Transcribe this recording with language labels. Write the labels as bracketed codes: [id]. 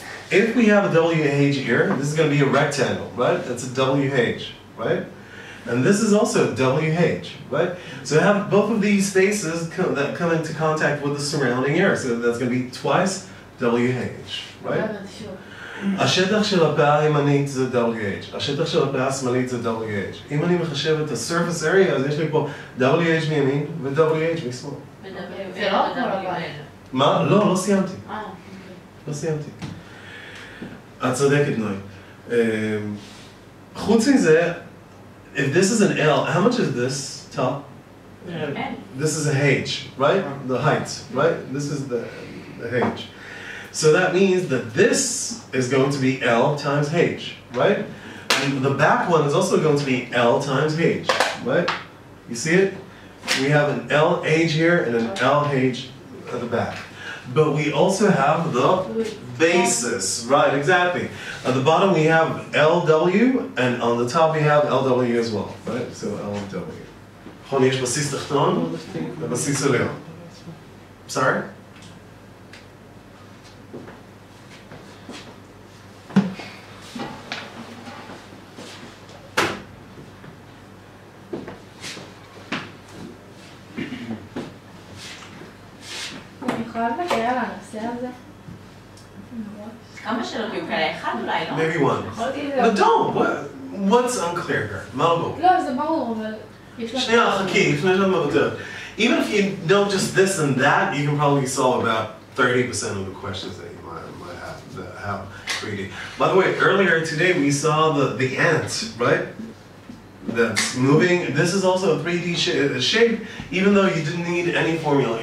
[en] If we have a WH here, this is going to be a rectangle, right? That's a WH, right? And this is also WH, right? So I have both of these faces that come into contact with the surrounding air. So that's going to be twice WH, right? [he] השטח של הפאה הימנית זה WH, השטח של הפאה השמאלית זה WH. אם אני מחשב את ה-surface area, אז יש לי פה WH מימין ו-WH משמאל. זה לא כמו לבן. מה? לא, לא סיימתי. לא סיימתי. את צודקת, נוי. חוץ מזה, [en] if this is an L, how much is this top? This is a H, right? The height, right? This is the H. So that means that this is going to be L times H, right? And the back one is also going to be L times H, right? You see it? We have an LH here and an LH at the back. But we also have the basis, right, exactly. At the bottom we have LW, and on the top we have LW as well, right? So LW. [he] נכון, יש בסיס תחתון ובסיס עליון. [en] Sorry? [he] אני יכולה לבקר על הנושא הזה? כמה שאלות יהיו כאלה? אחד אולי, לא? [en] Maybe one. But don't! What's unclear here? Malbo. [he] לא, זה ברור, אבל... שנייה, חכי, לפני שאת מוותרת. [en] Even if you know just this and that, you can probably solve about 30% of the questions that you might have 3D. By the way, earlier today we saw the ant, right? That's moving. This is also a 3D shape, even though you didn't need any formula.